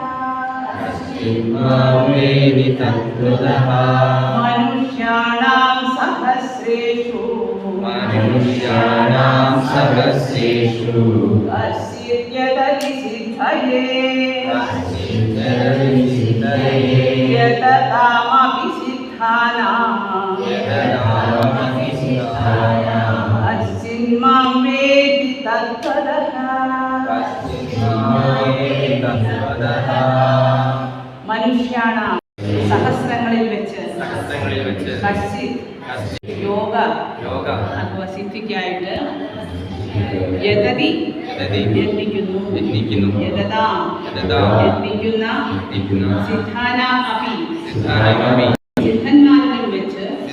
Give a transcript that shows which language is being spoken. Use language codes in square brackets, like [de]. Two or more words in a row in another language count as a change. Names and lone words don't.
[sa] मनुष्याणां सहस्रेषु कश्चिद्यदति सिद्धये यदतामपि सिद्धानां अस्मिन् वेति तत्त्वतः. [ml] മനുഷ്യാണാം സഹസ്രങ്ങളിൽ വെച്ച് യോഗ അഥവാ സിദ്ധിക്കായിട്ട് യതതി യത്നിക്കുന്നു യതതാ യത്നിക്കുന്ന [sa] സിദ്ധാനാം അപി [ml] സിദ്ധന്മാരിലും വെച്ച്